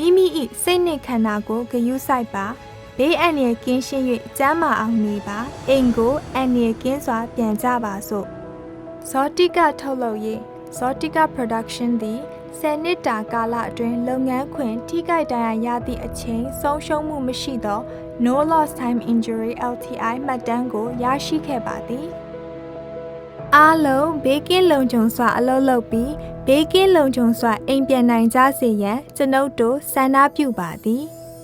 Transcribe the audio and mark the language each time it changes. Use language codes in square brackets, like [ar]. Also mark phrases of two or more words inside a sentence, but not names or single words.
[my] မိ၏စိတ်နှင့်ခန္ဓာကိုဂရုစိုက်ပါဘေးအန္တရာယ်ကင်းရှင်း၍ကျန်းမာအောင်နေပါအိ မ်ကိုအန္တရာယ်ကင်းစွာပြန်ကြပါစို့ဇောတိကထုတ်လုပ်ရေးဇောတိက production သည်10နှစ်တာကာလအတွင်းလုပ်ငန်းခွင်ထိခိုက်ဒဏ်ရာရသည့်အချိန်ဆုံးရှုံးမှုမရှိသော [en] no loss time injury LTI [my] မှတ်တမ်းကိုရရှိခဲ့ပါသည်အားလုံးဘေးကင်းလုံခြုံစွာအလုပ်လုပ်ပြီးဘေးကင်းလုံခြုံစွာအိမ်ပြန်နိုင်ကြစေရန်ကျွန်ုပ်တို့ဆန္ဒပြုပါသည်